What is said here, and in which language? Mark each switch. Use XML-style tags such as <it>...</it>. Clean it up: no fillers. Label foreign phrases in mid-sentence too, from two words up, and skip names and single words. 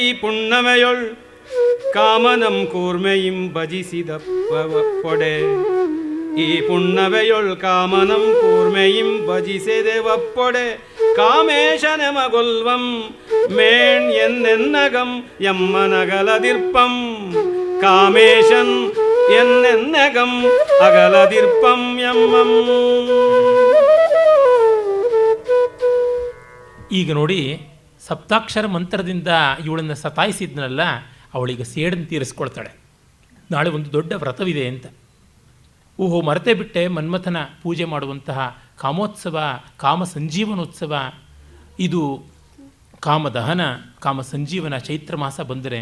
<kn>ಪುಣ್ಣಮೆಯೊಳ್ ಕಾಮನಂ ಕೂರ್ಮೆಯಿಂ ಭಜಿಸಿದ ಪೊಡೆ, ಈ ಪುಣ್ಣವೆಯೊಳ್ ಕಾಮನಂ ಕೂರ್ಮೆಯಿಂ ಭಜಿಸಿದೆವಪ್ಪೊಡೆ, ಕಾಮೇಶನೆಮಗೊಲ್ವಂ ಮೇಣ್ ಎನ್ನೆನ್ನಗಂ ಎಮ್ಮನಗಲದಿರ್ಪಂ, ಕಾಮೇಶನ್ ಎನ್ನೆನ್ನಗಂ ಅಗಲದಿರ್ಪಂ ಎಮ್ಮಂ. ಈಗ ನೋಡಿ, ಸಪ್ತಾಕ್ಷರ ಮಂತ್ರದಿಂದ ಇವಳನ್ನು ಸತಾಯಿಸಿದ್ನಲ್ಲ, ಅವಳಿಗೆ ಸೇಡನ್ನು ತೀರಿಸ್ಕೊಳ್ತಾಳೆ. ನಾಳೆ ಒಂದು ದೊಡ್ಡ ವ್ರತವಿದೆ ಅಂತ. ಓಹೋ, ಮರೆತೇ ಬಿಟ್ಟೆ, ಮನ್ಮಥನ ಪೂಜೆ ಮಾಡುವಂತಹ ಕಾಮೋತ್ಸವ, ಕಾಮ ಸಂಜೀವನೋತ್ಸವ, ಇದು ಕಾಮದಹನ, ಕಾಮ ಸಂಜೀವನ ಚೈತ್ರ ಮಾಸ ಬಂದರೆ.</kn>